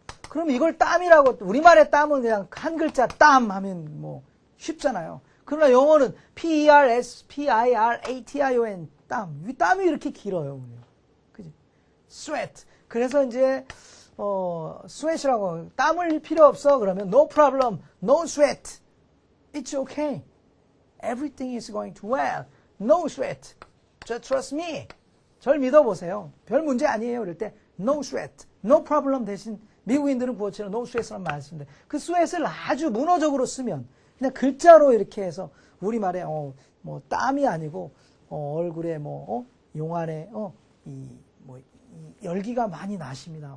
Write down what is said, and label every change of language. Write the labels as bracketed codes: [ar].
[ko] 그럼 이걸 땀이라고, 우리말의 땀은 그냥 한 글자 땀 하면 쉽잖아요. [en] 그러나 영어는 P-E-R-S-P-I-R-A-T-I-O-N 땀. [ko] 이 땀이 이렇게 길어요. 그지? sweat. 그래서 이제 sweat이라고 땀 흘릴 필요 없어. 그러면 [en] no problem, no sweat. It's okay. Everything is going to well. No sweat. Just trust me. [ko] 절 믿어보세요. 별 문제 아니에요. 이럴 때 [en] no sweat, no problem [ko] 대신 미국인들은 그것처럼 no sweat라는 말을 쓰는데 그 sweat을 아주 문어적으로 쓰면 그냥 글자로 이렇게 해서 우리말에 땀이 아니고 얼굴에 뭐 용안에 이 열기가 많이 나십니다.